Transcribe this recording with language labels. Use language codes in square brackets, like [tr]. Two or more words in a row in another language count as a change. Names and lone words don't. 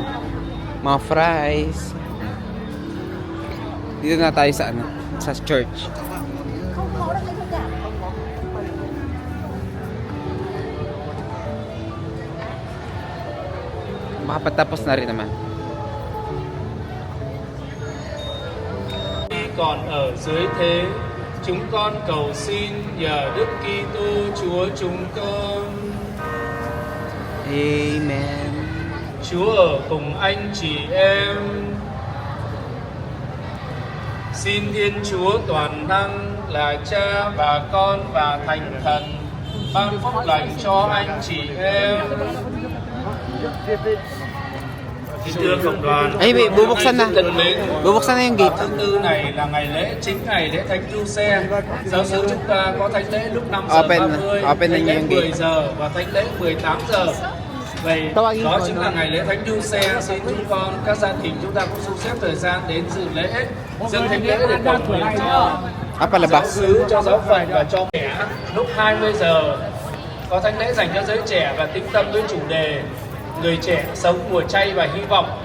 [tl] Mga fries. Dito na tayo sa sa church. Makapatapos na rin naman. [vi] Còn ở dưới thế, chúng con cầu xin nhờ Đức Kitô Chúa chúng con. Amen. Chúa ở cùng anh chị em. Xin Thiên Chúa toàn năng là Cha và Con và Thánh Thần ban phúc lành cho anh chị em. Kính thưa cộng đoàn, [tl] Ay, bubuksan na. [vi] thân mến, [tl] Bubuksan na yung gate. [vi] tháng 4 này là ngày lễ chính, ngày lễ Thánh Du Xe. Giáo xứ chúng ta có thánh lễ lúc 5 giờ 30, [tl] open [vi] thánh lễ [tl] na yung [vi] 10 [tl] gate. [vi] giờ và thánh lễ 18 giờ. Vậy [tl] Tawagin [vi] đó [tl] ko, [vi] chính [tl] no? [vi] là ngày lễ Thánh Du Xe. Xin chúng con, các gia đình chúng ta cũng thu xếp thời gian đến dự lễ, dâng thánh lễ để cầu nguyện cho giáo [tl] Palabas. [vi] xứ, cho giáo phận và cho trẻ. Lúc 20 giờ có thánh lễ dành cho giới trẻ và tĩnh tâm với chủ đề người trẻ sống mùa chay và hy vọng.